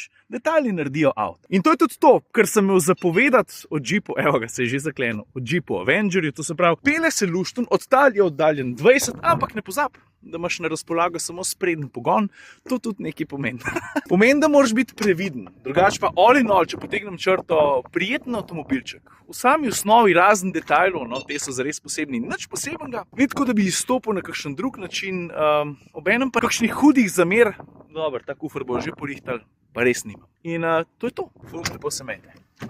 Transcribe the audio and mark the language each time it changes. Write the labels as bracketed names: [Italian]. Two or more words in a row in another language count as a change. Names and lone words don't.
[Slovenian] Detajli naredijo avto. In to je tudi to, kar sem imel zapovedati o Jeepu, evo ga, se je že zaklenil, o Jeepu Avengerju, to se pravi, pele se luštun, je oddaljen 20, ampak ne pozabi, da imaš na razpolago samo sprednji pogon, to tudi nekaj pomeni. Pomeni, da moraš biti previden, drugače pa [English] all in all, [Slovenian] če potegnem črto, prijeten avtomobilček. V sami osnovi razen detajlov, no, te so zares posebni, nič posebenega, ni tako, da bi izstopil na kakšen drug način, obenem pa kakšnih hudih zamer, dobro, ta kufer bo že porihtal, pa res nimam. In to je to, ful lepo se imejte.